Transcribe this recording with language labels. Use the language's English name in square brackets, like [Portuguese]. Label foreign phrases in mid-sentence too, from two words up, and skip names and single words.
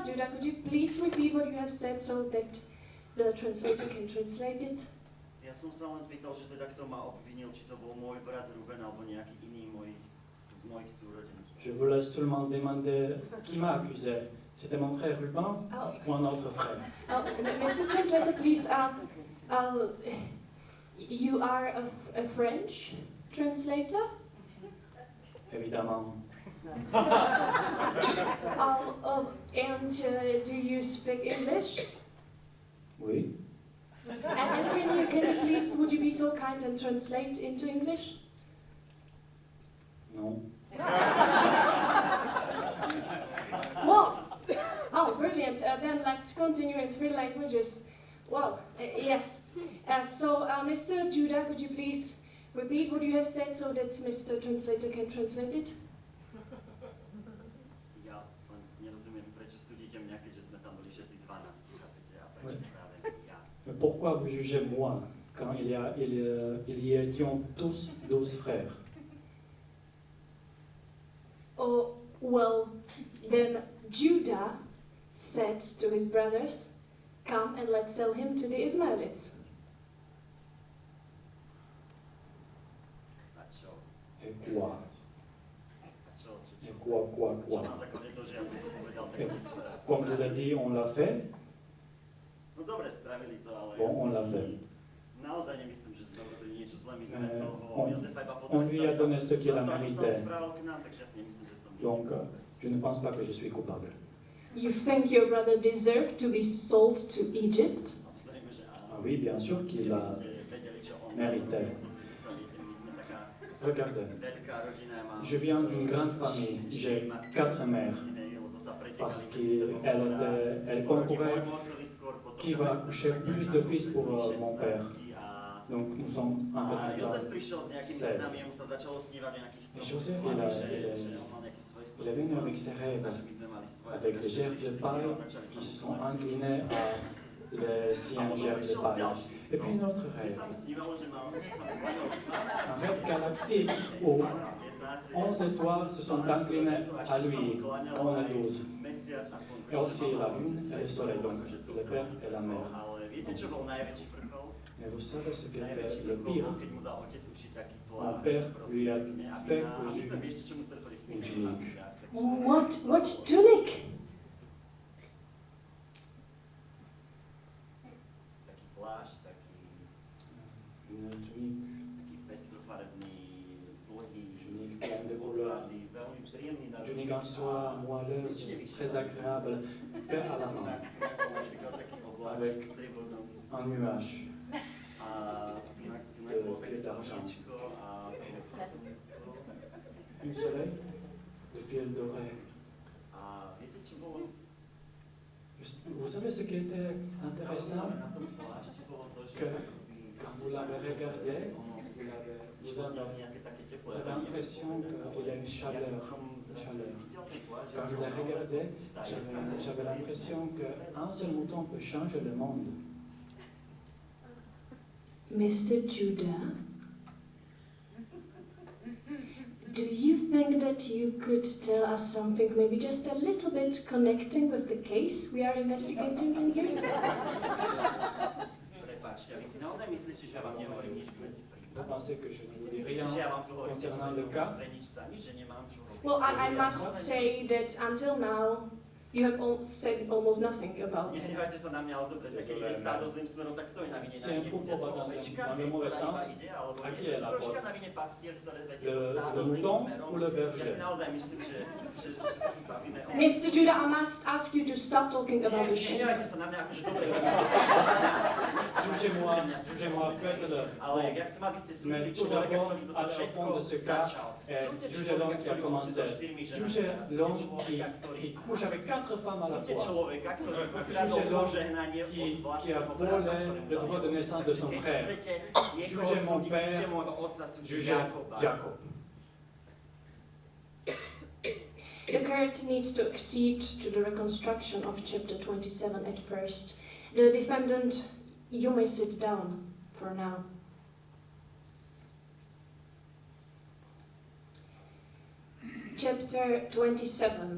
[English] Judah, could you please repeat what you have said so that the translator can translate it? [Slovak] Ja som sa len pýtal, že teda kto ma obvinil, či to bol môj brat Ruben, alebo nejaký iný z mojich súrodencov. [French] Je vous laisse seulement demander qui m'a accusé. C'était mon frère Ruben ou un autre frère? [English] Mr. Translator, please, you are a French translator? [French] Évidemment. [English] And do you speak English? [French] Oui. [English] And can you please, would you be so kind and translate into English? [French] Non. [English] Well, brilliant. Then let's continue in 3 languages. Wow, yes. So, Mr. Judah, could you please repeat what you have said so that Mr. Translator can translate it? [Slovak] Ja nerozumiem, prečo súdite mňa, keďže sme tam boli všetci 12, chápete, a prečo práve ja. [French] pourquoi vous jugez moi quand il y étions tous 12 frères? [English] Oh, well, then Judah said to his brothers, "Come and let's sell him to the Ismailites." [Slovak] A čo? [French] Et quoi? [Slovak] A čo? [French] Et quoi? [Slovak] Čo na základe toho, že ja som to povedal, tak teraz. [French] Comme je l'ai dit, on l'a fait. [Slovak] No dobre, spravili to, ale [French] Bon, on l'a fait. [Slovak] Naozaj nemyslím, že sme robili niečo zlé, my sme toho Jozefa iba [French] On lui a donné ce qu'il a on mérité. [Slovak] sa spravil k nám, takže ja si nemyslím, že som... [French] Donc, je ne pense pas que je suis coupable. [English] You think your brother deserved to be sold to Egypt? [Slovak] Samozrejme, že áno. [French] Ah oui, bien sûr qu'il [Slovak] Keby [French] a [Slovak] ste vedeli, čo on [French] mérité. [Slovak] pozrite sa, viete, my sme taká [French] Regardez, [Slovak] veľká rodina, mám... [French] je viens d'une grande famille, j'ai 4 mères, parce qu'elle concourait qui va accoucher plus de fils pour mon père. Donc nous sommes en [Slovak] A [French] fait [Slovak] Jozef prišiel s nejakými 16. snami, mu sa začalo snívať o nejakých snoch. [French] Joseph, [Slovak] že on mal nejaký svoj snov. [French] il est venu avec ses rêves, [Slovak] A že my sme mali svoje. [French] avec des gerbes de paille qui se sont inclinés à les siens gerbes de paille. Et puis une autre rêve, [Slovak] Sa mi snívalo, že mal, že sa mu kláňal [French] un rêve galactique où 11 étoiles se sont inclinées à lui, on est 12. Et aussi la lune et le soleil, donc le père et la mère. [Slovak] Ale viete, čo bol najväčší vrchol? [French] Mais vous savez ce qu'était [Slovak] Najväčší [French] le [Slovak] vrchol [French] pire? [Slovak] bol, keď mu dal otec ušiť taký [French] Mon [Slovak] plášť. [French] père lui a fait [Slovak] A my sme, [French] cousu [Slovak] vieš, čo museli chodiť v [French] une [Slovak] tých [French] tunique. [English] What tunic? [Slovak] Taký plášť, taký [French] Une tunique [Slovak] pestrofarebný, dlhý, [French] Tunique pleine de couleurs. [Slovak] odvážny, veľmi príjemný na [French] Une tunique en soie moelleuse, très agréable, fait à la main, [Slovak] Napríklad taký obláčik s tribúnom. [French] un nuage. [Slovak] A na bolo také slniečko a [French] Une soleil de fil doré. [Slovak] a viete, čo bolo? [French] Vous savez ce qui était intéressant? [Slovak] Na tom plášti bolo to, že [French] Que quand vous l'avez regardé, vous avez [Slovak] nejaké také teplé. [French] l'impression qu'il y a une chaleur. Quand je l'ai regardé, j'avais l'impression qu'un seul mouton peut changer le monde. [English] Mr. Judah, do you think that you could tell us something, maybe just a little bit connecting with the case we are investigating in here? [Slovak] Prepáčte, a vy si naozaj myslíte, že ja vám nehovorím nič k veci prípadu? [French] Vous pensez que je ne [Slovak] Vy [French] vous [Slovak] si [French] dis [Slovak] myslíte, [French] rien [Slovak] že ja vám tu hovorím [French] concernant le cas? [Slovak] pre nič sa, nič, že nemám čo robiť? [English] Well, I must say that until now, you have said almost nothing about it. [Slovak] Nehnevajte sa na mňa, ale dobre, tak keď ide stádo zlým smerom, tak kto je na vine? [French] C'est un troupeau dans le mauvais sens. À qui est la faute? [Slovak] Troška na vine pastier, ktoré vedie to stádo [French] Le [Slovak] zlým [French] mouton [Slovak] smerom. [French] ou le [Slovak] Ja si [French] berger? [Slovak] naozaj myslím, že sa tu bavíme o... [English] Mr. Judah, I must ask you to stop talking about the sheep. [Slovak] Nehnevajte sa na mňa, akože dobre, [French] Jugez-moi, faites-le. [Slovak] ale ja chcem, aby ste súdili [French] Mais tout [Slovak] človeka, [French] d'abord, [Slovak] ktorý toto [French] à la [Slovak] všetko [French] fond de ce cas, [Slovak] začal. [French] jugez l'homme qui a commencé. Jugez l'homme qui couche avec 4 femmes à la [Slovak] Súďte [French] fois. [Slovak] človeka, ktorý [French] Jugez [Slovak] ukradol [French] l'homme [Slovak] požehnanie od [French] qui a [Slovak] vlastného [French] volé [Slovak] brata, [French] le droit de naissance de son [Slovak] Keď [French] frère. [Slovak] chcete niekoho [French] Jugez mon [Slovak] súdiť, [French] père, [Slovak] súďte môjho otca, súďte [French] Jugez [Slovak] Jakoba. [French] Jacob. [English] The character needs to accede to the reconstruction of chapter 27 at first. The defendant, you may sit down for now. Chapter 27.